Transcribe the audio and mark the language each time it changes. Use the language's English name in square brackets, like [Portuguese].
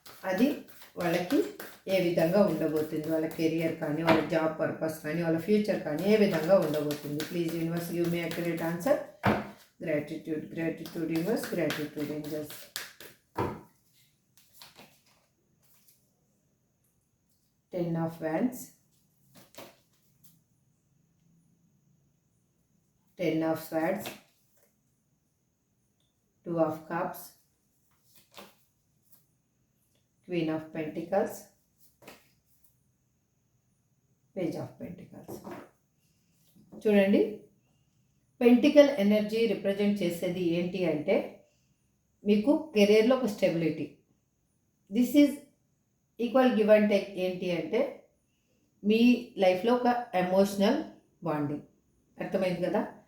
[Telugu] అది వాళ్ళకి ఏ విధంగా ఉండబోతుంది, వాళ్ళ కెరియర్ కానీ, వాళ్ళ జాబ్ పర్పస్ కానీ, వాళ్ళ ఫ్యూచర్ కానీ ఏ విధంగా ఉండబోతుంది. [English] Please universe give me accurate answer. Gratitude, gratitude universe, gratitude angels. Ten of Wands, Ten of Swords, Two of Cups, Queen of Pentacles, Page of Pentacles. [Telugu] చూడండి, పెంటికల్ ఎనర్జీ రిప్రజెంట్ చేసేది ఏంటి అంటే మీకు కెరీర్లో ఒక stability. [English] This is equal give and take. [Telugu] ఏంటి అంటే మీ లైఫ్లో ఒక ఎమోషనల్ బాండింగ్. అర్థమైంది కదా?